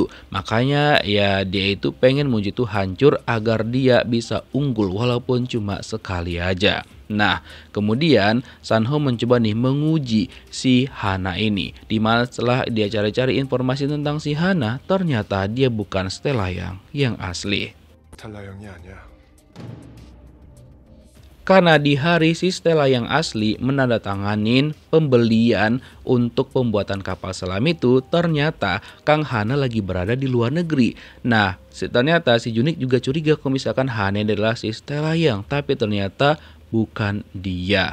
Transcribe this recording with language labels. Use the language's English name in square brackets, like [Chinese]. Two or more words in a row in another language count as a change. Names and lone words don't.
[Indonesian] Makanya ya dia itu pengen Munju itu hancur agar dia bisa unggul walaupun cuma sekali aja. Nah, kemudian Sanho mencoba nih menguji si Hana ini. Dimana setelah dia cari-cari informasi tentang si Hana, ternyata dia bukan Stella Young yang asli. [Korean] 스텔라 형이 아니야. [Indonesian] Karena di hari si Stella yang asli menandatanganin pembelian untuk pembuatan kapal selam itu, ternyata Kang Hana lagi berada di luar negeri. Nah, ternyata si Junik juga curiga kalau misalkan Hana adalah si Stella yang, tapi ternyata bukan dia.